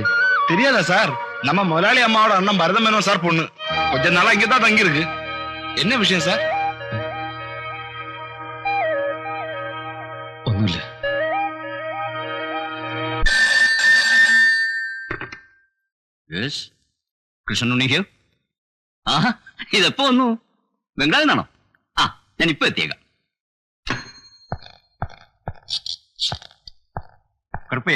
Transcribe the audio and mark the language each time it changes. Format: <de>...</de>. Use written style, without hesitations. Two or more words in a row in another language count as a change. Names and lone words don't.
<ta>தெரியாதா சார்? நம்ம முதலாளி அம்மாவோட அண்ணன் பரதம் மேனோன் சார் பொண்ணு. கொஞ்ச நாளா இங்கதான் தங்கி இருக்கு. என்ன விஷயம் சார்?</ta> <ml>ഒന്നുമില്ല. കൃഷ്ണനുണ്ണി ഹിയർ. ആഹാ, ഇതെപ്പോ വന്നു? ബംഗ്ലാവിൽ നിന്നാണോ? ആ, ഞാൻ ഇപ്പൊ എത്തിയേക്കാം. കറുപ്പയ്യ,</ml>